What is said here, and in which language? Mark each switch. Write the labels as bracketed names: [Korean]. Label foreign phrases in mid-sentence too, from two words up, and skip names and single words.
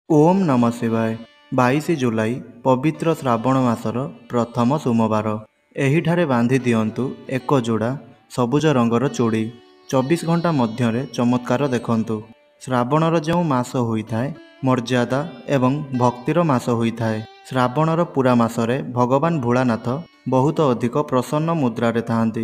[Sanskrit] ओम नमः शिवाय। [Odia] 22 ଜୁଲାଇ ପବିତ୍ର ଶ୍ରାବଣ ମାସର ପ୍ରଥମ ସୋମବାର। ଏହିଠାରେ ବାନ୍ଧି ଦିଅନ୍ତୁ ଏକ ଯୋଡ଼ା ସବୁଜ ରଙ୍ଗର ଚୁଡ଼ି। 24 ଘଣ୍ଟା ମଧ୍ୟରେ ଚମତ୍କାର ଦେଖନ୍ତୁ। ଶ୍ରାବଣର ଯୋ ମାସ ହୋଇଥାଏ ମର୍ଯ୍ୟାଦା ଏବଂ ଭକ୍ତିର ମାସ ହୋଇଥାଏ। ଶ୍ରାବଣର ପୂରା ମାସରେ ଭଗବାନ ଭୋଳାନାଥ ବହୁତ ଅଧିକ ପ୍ରସନ୍ନ ମୁଦ୍ରାରେ ଥାଆନ୍ତି।